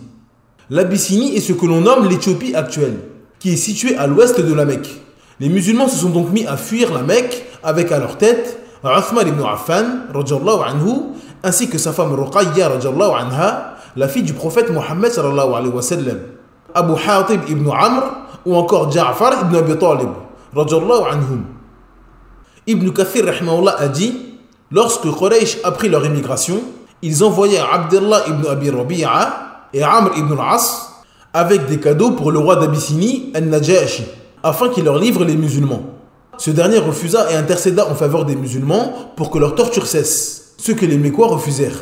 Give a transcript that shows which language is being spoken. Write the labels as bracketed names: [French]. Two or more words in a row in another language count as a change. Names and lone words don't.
[French] L'Abyssinie est ce que l'on nomme l'Éthiopie actuelle, qui est située à l'ouest de la Mecque. Les musulmans se sont donc mis à fuir la Mecque avec à leur tête Uthman ibn Affan [Arabic] رضي الله عنه, [French] ainsi que sa femme Ruqayya [Arabic] رضي الله عنها, [French] la fille du prophète Mohammed [Arabic] صلى الله عليه وسلم, [French] Abu Hatib ibn Amr ou encore Ja'far ibn Abi Talib [Arabic] رضي الله عنهم. [French] Ibn Kathir rahimahullah a dit: lorsque Quraysh a pris leur immigration, ils envoyèrent Abdullah ibn Abi Rabi'a et Amr ibn al-As avec des cadeaux pour le roi d'Abyssinie, Al-Najashi, afin qu'il leur livre les musulmans. Ce dernier refusa et intercéda en faveur des musulmans pour que leur torture cesse, ce que les Mécois refusèrent.